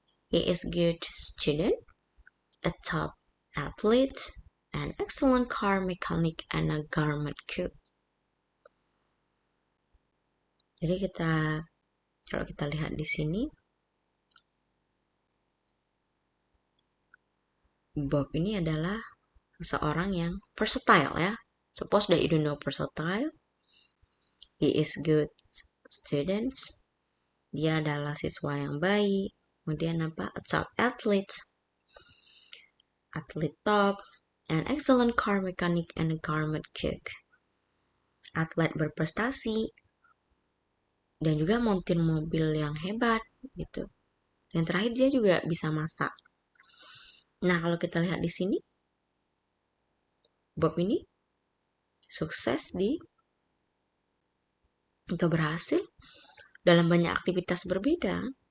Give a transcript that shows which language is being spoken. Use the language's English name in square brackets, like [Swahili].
[English] He is a good student, a top athlete, an excellent car mechanic, and a garment cook. [Indonesian] Jadi kalau kita lihat di sini, Bob ini adalah seseorang yang versatile ya. [English] Suppose that you don't know versatile. He is good student. [Indonesian] Dia adalah siswa yang baik. Kemudian apa? [English] A top athlete. Athlete top. An excellent car mechanic and a garment cook. [Indonesian] Atlet berprestasi. Dan juga montir mobil yang hebat gitu. Dan terakhir dia juga bisa masak. Nah, kalau kita lihat di sini, Bob ini sukses atau berhasil dalam banyak aktivitas berbeda.